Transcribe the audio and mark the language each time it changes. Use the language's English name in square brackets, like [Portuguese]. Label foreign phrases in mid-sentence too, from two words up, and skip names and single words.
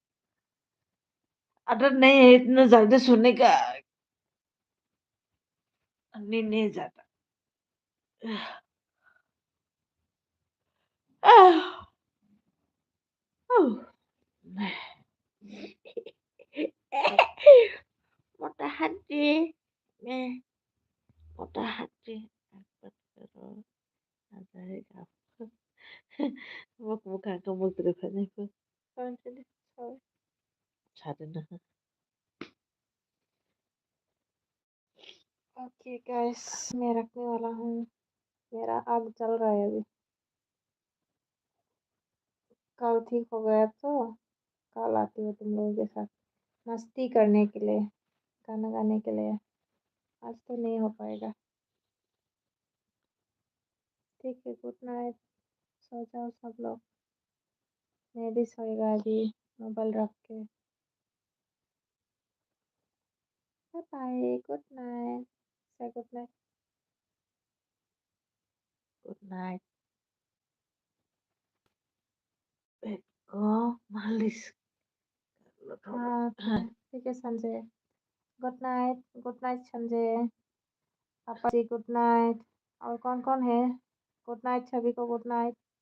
[Hindi] आदत नहीं है इतना जल्दी सोने का, नींद नहीं जाता। आह, मोटा हाथी में, मोटा हाथी [Indonesian] angkat terus dari apa bukan kamu teleponnya itu kawan sini sorry cari nah [English] okay guys, [Hindi] मैं रखने वाला हूँ। मेरा आग जल रहा है अभी। कल ठीक हो गया तो कल आती हूँ तुम लोगों के साथ मस्ती करने के लिए, गाना गाने के लिए। आज तो नहीं हो पाएगा। ठीक है, [English] good night. [Hindi] सो जाओ सब लोग। मैं भी सोएगा अभी मोबाइल रख के। [English] bye bye, good night. say good night. good night Beko malis [Hindi] हाँ ठीक है संजय। [English] good night Sanjay. [Hindi] पापा जी [English] good night. [Hindi] और कौन कौन है? [English] good night [Hindi] सभी को, [English] good night.